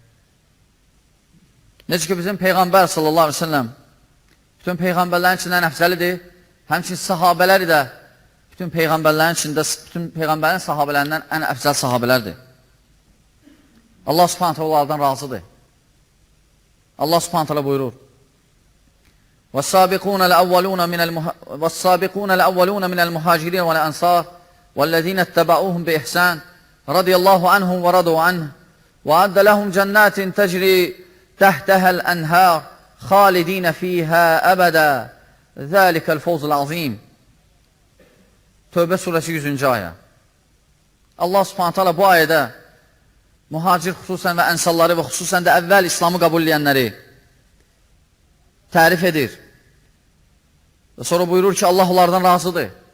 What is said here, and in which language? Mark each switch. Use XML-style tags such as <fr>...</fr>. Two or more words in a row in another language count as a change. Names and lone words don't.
<az>Necə ki bizim peyğəmbər</az> <ar>صلى الله عليه وسلم</ar> <az>bütün peyğəmbərlərin içində ən əfsəlidir. Həmçin sahabələri də bütün peyğəmbərlərin içində, bütün peyğəmbərin sahabələrindən ən əfsəl sahabələrdir. Allah</az> <ar>سبحانه وتعالى</ar> <az>onlardan razıdır. Allah</az> <ar>سبحانه وتعالى</ar> <az>buyurur:</az> <ar>وَالسَّابِقُونَ الْأَوَّلُونَ مِنَ الْمُهَاجِرِينَ وَالْأَنصَارِ وَالَّذِينَ اتَّبَعُوهُمْ بِإِحْسَانٍ رَضِيَ اللَّهُ عَنْهُمْ وَرَضُوا عَنْهُ وَأَعَدَّ لَهُمْ جَنَّاتٍ تَجْرِي تَحْتَهَا الْأَنْهَارُ خَالِدِينَ فِيهَا أَبَدًا ذَلِكَ الْفَوْزُ الْعَظِيمُ.</ar> <az>Tövbə surəsi 100-cü ayə. Allah</az> <ar>سبحانه وتعالى</ar> <az>bu ayədə mühacir xüsusən və ənsarları və xüsusən də əvvəl İslamı qəbul edənləri tərif edir. Və sonra buyurur ki, Allah onlardan razıdır.</az>